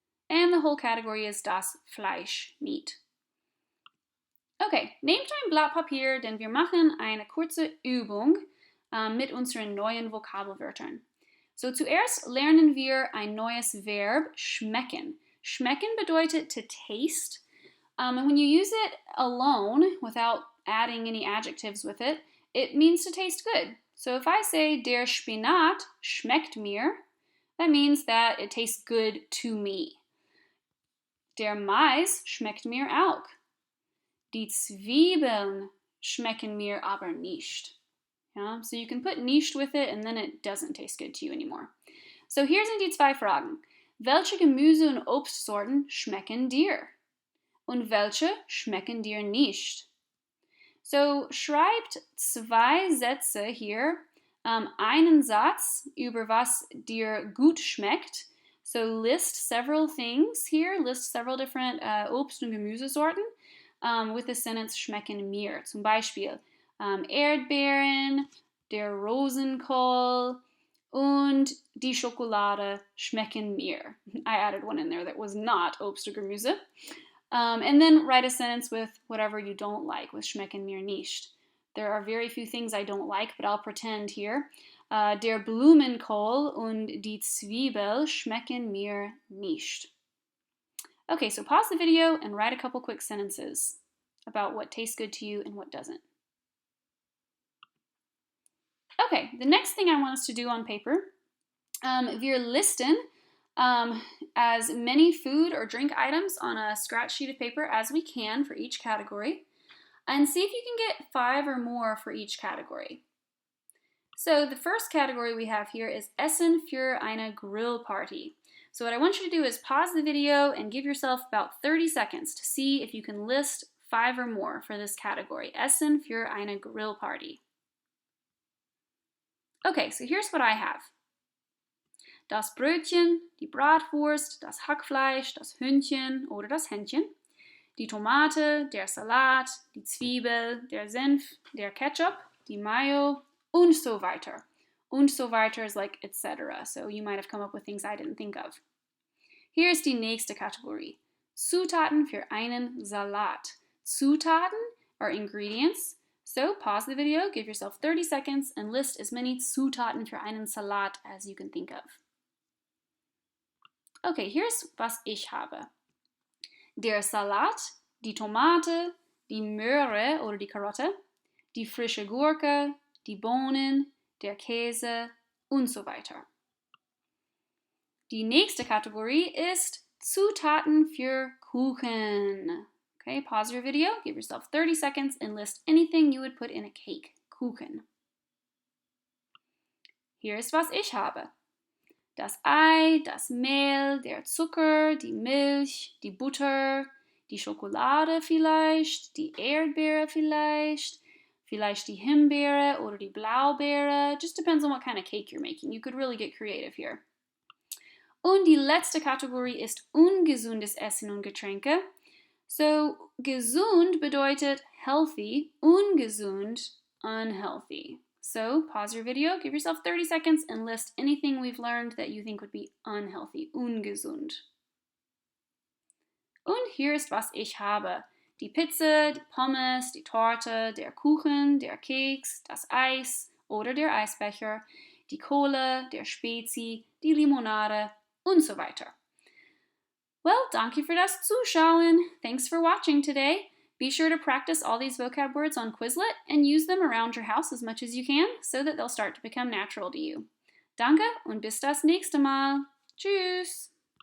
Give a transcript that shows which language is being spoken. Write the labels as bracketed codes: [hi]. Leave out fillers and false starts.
[en] And the whole category is das Fleisch, meat. [de] Okay, nehmt ein Blatt Papier, denn wir machen eine kurze Übung mit unseren neuen Vokabelwörtern. So zuerst lernen wir ein neues Verb, schmecken. Schmecken bedeutet to taste. [en] And when you use it alone, without adding any adjectives with it, it means to taste good. So if I say, [de] der Spinat schmeckt mir, [en] that means that it tastes good to me. [de] Der Mais schmeckt mir auch. Die Zwiebeln schmecken mir aber nicht. [en] Yeah? So you can put nicht with it and then it doesn't taste good to you anymore. [de] So hier sind die zwei Fragen. Welche Gemüse- und Obstsorten schmecken dir? Und welche schmecken dir nicht? So schreibt zwei Sätze hier, einen Satz über was dir gut schmeckt. [en] So list several things here, list several different Obst- und Gemüsesorten with the sentence [de] schmecken mir. Zum Beispiel Erdbeeren, der Rosenkohl und die Schokolade schmecken mir. [en] I added one in there that was not Obst und Gemüse. And then write a sentence with whatever you don't like, with [de] schmecken mir nicht. [en] There are very few things I don't like, but I'll pretend here. [de] Der Blumenkohl und die Zwiebel schmecken mir nicht. [en] Okay, so pause the video and write a couple quick sentences about what tastes good to you and what doesn't. Okay, the next thing I want us to do on paper, wir listen as many food or drink items on a scratch sheet of paper as we can for each category, and see if you can get 5 or more for each category. So the first category we have here is [de] Essen für eine Grillparty. [en] So what I want you to do is pause the video and give yourself about 30 seconds to see if you can list 5 or more for this category. [de] Essen für eine Grillparty. [en] Okay, so here's what I have. Das Brötchen, die Bratwurst, das Hackfleisch, das Hühnchen oder das Hähnchen, die Tomate, der Salat, die Zwiebel, der Senf, der Ketchup, die Mayo, und so weiter. Und so weiter is like etc. So you might have come up with things I didn't think of. Here's [de] die nächste Kategorie. Zutaten für einen Salat. [en] Zutaten are ingredients. So pause the video, give yourself 30 seconds, and list as many [de] Zutaten für einen Salat [en] as you can think of. Okay, here's [de] was ich habe. Der Salat, die Tomate, die Möhre oder die Karotte, die frische Gurke, die Bohnen, der Käse und so weiter. Die nächste Kategorie ist Zutaten für Kuchen. [en] Okay, pause your video, give yourself 30 seconds, and list anything you would put in a cake. [de] Kuchen. Hier ist, was ich habe. Das Ei, das Mehl, der Zucker, die Milch, die Butter, die Schokolade vielleicht, die Erdbeere vielleicht die Himbeere oder die Blaubeere. [en] Just depends on what kind of cake you're making. You could really get creative here. [de] Und die letzte Kategorie ist ungesundes Essen und Getränke. So, gesund bedeutet healthy, ungesund, unhealthy. [en] So, pause your video, give yourself 30 seconds, and list anything we've learned that you think would be unhealthy, ungesund. [de] Und hier ist, was ich habe. Die Pizza, die Pommes, die Torte, der Kuchen, der Keks, das Eis oder der Eisbecher, die Cola, der Spezi, die Limonade und so weiter. [en] Well, [de] danke für das Zuschauen. [en] Thanks for watching today. Be sure to practice all these vocab words on Quizlet and use them around your house as much as you can so that they'll start to become natural to you. [de] Danke und bis das nächste Mal. Tschüss!